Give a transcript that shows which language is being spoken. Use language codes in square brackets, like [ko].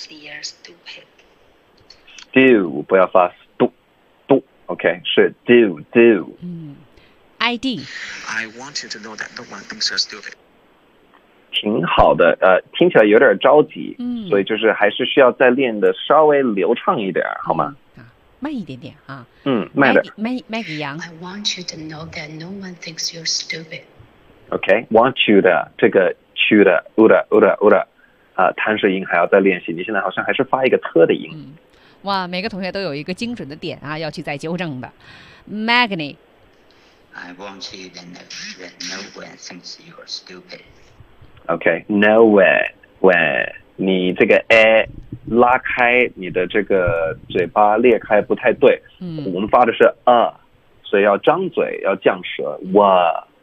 [en] I want you to know that no one thinks you're stupid. [zh] Do, 不要发 do, OK, 是 do, do. ID. [en] I want you to know that no one thinks you're stupid. [zh] 挺好的，听起来有点着急，所以就是还是需要再练的稍微流畅一点，好吗？慢一点点啊。慢点。 [en] Maggie Yang. I want you to know that no one thinks you're stupid. [zh] OK, [en] want you to, [zh] 这个去的 ，uda uda uda， 弹舌音还要再练习。你现在好像还是发一个特的音。哇，每个同学都有一个精准的点啊，要去再纠正的。 [en] Magni， I want you to know that no one thinks you're stupid. [zh] Okay, no way, way， 你这个 a 拉开你的这个嘴巴裂开不太对。我们发的是 所以要张嘴要降舌。哇，